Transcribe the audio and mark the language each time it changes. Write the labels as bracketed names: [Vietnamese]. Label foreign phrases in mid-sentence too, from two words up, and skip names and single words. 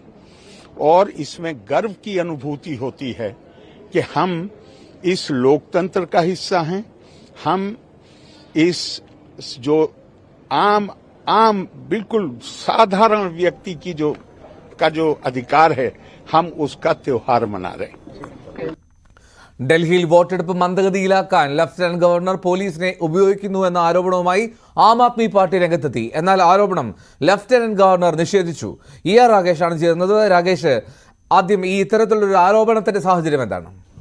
[Hindi] और इसमें गर्व की अनुभूति होती है कि हम इस लोकतंत्र का हिस्सा हैं. हम इस जो आम बिल्कुल साधारण व्यक्ति की जो अधिकार है, हम उसका त्योहार मना रहे हैं. [Malayalam] ഡൽഹിയിൽ വോട്ടെടുപ്പ് മന്ദഗതിയിലാക്കാൻ ലഫ്റ്റനന്റ് ഗവർണർ പോലീസിനെ ഉപയോഗിക്കുന്നുവെന്ന ആരോപണവുമായി ആം ആദ്മി പാർട്ടി രംഗത്തെത്തി. എന്നാൽ ആരോപണം ലഫ്റ്റനന്റ് ഗവർണർ നിഷേധിച്ചു. ER രാഗേഷാണ് ചേർന്നത്. രാഗേഷ്, ആദ്യം ഈ ഇത്തരത്തിലൊരു ആരോപണത്തിന്റെ സാഹചര്യം എന്താണ്?